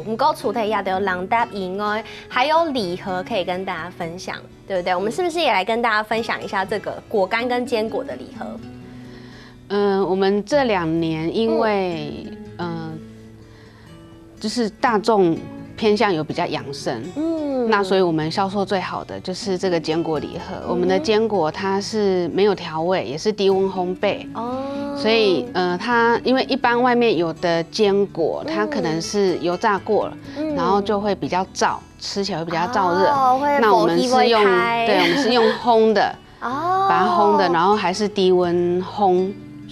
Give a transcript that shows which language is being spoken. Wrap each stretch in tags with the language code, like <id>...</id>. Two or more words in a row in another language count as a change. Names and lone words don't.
<zh>唔過除咗也有冷搭以外，還有禮盒可以跟大家分享，對不對？我們是不是也來跟大家分享一下這個果乾跟堅果的禮盒？我們這2年因為就是大眾偏向有比較養生，那所以我們銷售最好的就是這個堅果禮盒。我們的堅果它是沒有調味，也是低溫烘焙，所以它因為一般外面有的堅果，它可能是油炸過了，然後就會比較燥，吃起來會比較燥熱。那我們是用我們是用烘的，把它烘的，然後還是低溫烘。</zh>